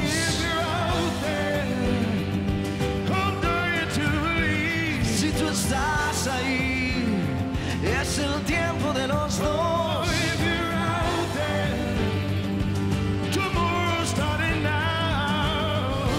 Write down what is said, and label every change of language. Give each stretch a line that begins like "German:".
English: If you're out there, I'm dying to believe.
Spanish: Si tu estás ahí, es el tiempo de los dos.
English: If you're out there, tomorrow's starting now.